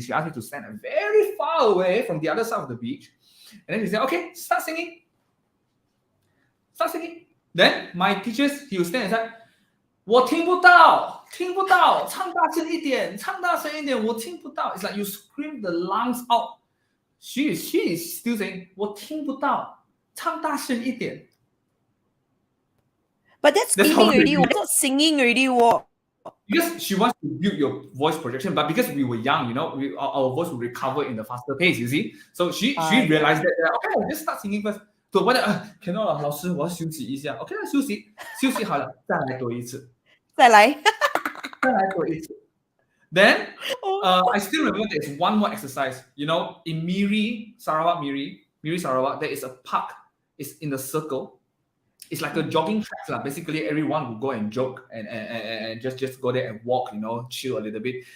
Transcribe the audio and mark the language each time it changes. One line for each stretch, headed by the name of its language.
English: She asked me to stand very far away from the other side of the beach. And then she said, okay, start singing. Start singing. Then my teachers, he will stand and say,
Chinese: 我听不到，听不到，唱大声一点，唱大声一点，我听不到。
English: It's like you scream the lungs out. She is still saying,
Chinese: 我听不到，唱大声一点。
English: But that's That's already. crazy. It's not singing already. What? Because she wants to build your voice projection, but because we were young, you know, our voice will recover in the faster pace, you see. So she realized that, okay, just start singing first. So what?
Chinese: Cannot 了，老师，我要休息一下。OK 了，休息好了，再来多一次。再来。再来多一次。Then
English: Oh. I still remember there's one more exercise. You know, in Miri Sarawak, there is a park. It's in a circle. It's like a jogging track. Basically, everyone will go and jog and just go there and walk, you know, chill a little bit.